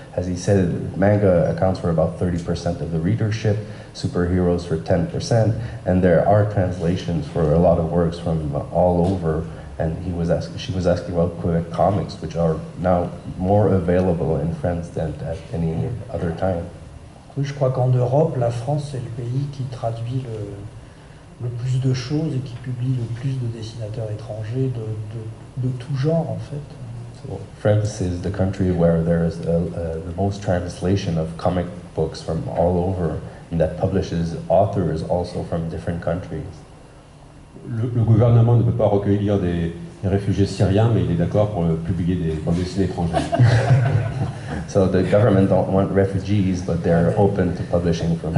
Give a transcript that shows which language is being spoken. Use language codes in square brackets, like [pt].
[en] As he said, manga accounts for about 30% of the readership, superheroes for 10%, and there are translations for a lot of works from all over. And she was asking about Quebec comics, which are now more available in France than at any other time. [fr] Oui, je crois qu'en Europe, la France est le pays qui traduit le plus de choses et qui publie le plus de dessinateurs étrangers de tout genre, en fait. [en] So France is the country where there is the most translation of comic books from all over, and that publishes authors also from different countries. [fr] Le gouvernement ne peut pas recueillir des réfugiés syriens, mais il est d'accord pour publier des bandes dessinées étrangères. [en] So the government don't want refugees, but they're open to publishing from.